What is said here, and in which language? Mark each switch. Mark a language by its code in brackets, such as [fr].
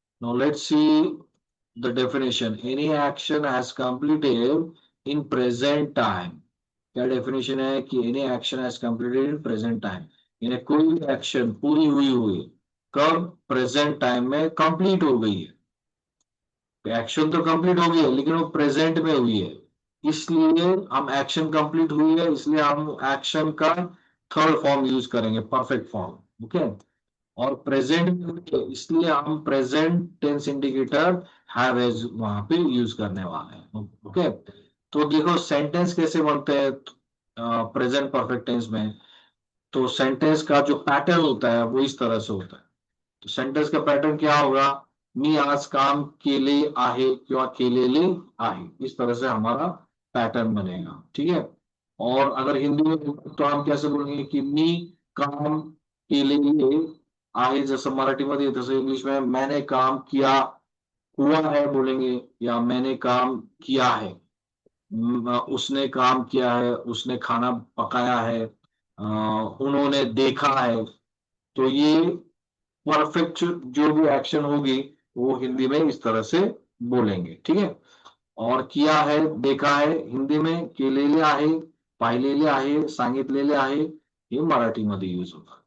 [en] Now let's see the definition. Any action has completed in present time. [hi] क्या definition है कि [en] any action has completed in present time. [hi] यानी कोई भी action पूरी हुई कब? present time में complete हो गई है. एक्शन तो कंप्लीट हो गई है लेकिन वो प्रेजेंट में हुई है, इसलिए हम एक्शन कंप्लीट हुई है इसलिए हम एक्शन का थर्ड फॉर्म यूज करेंगे, परफेक्ट फॉर्म. ओके, और प्रेजेंट में हुई है इसलिए हम present tense indicator have as वहां पे यूज करने वाले हैं. ओके, तो देखो सेंटेंस कैसे बनते हैं प्रेजेंट परफेक्ट टेंस में. तो सेंटेंस का जो पैटर्न होता है वो इस तरह से होता है. तो सेंटेंस का पैटर्न क्या होगा? [mr] मी आज काम केले आहे किंवा केलेले आहे, [hi] इस तरह से हमारा पैटर्न बनेगा. ठीक है, और अगर हिंदी में तो हम कैसे बोलेंगे कि [mr] मी काम केलेले आहे, जसं मराठीमध्ये तसं [hi] इंग्लिश में मैंने काम किया हुआ है बोलेंगे, या मैंने काम किया है, उसने काम किया है, उसने खाना पकाया है, उन्होंने देखा है. तो ये परफेक्ट जो भी एक्शन होगी वो हिंदी में इस तरह से बोलेंगे. ठीक है, और किया है, देखा है हिंदी में [mr] केलेले आहे, पाहिलेले आहे, सांगितलेले आहे, हे मराठीमध्ये [hi] यूज होता.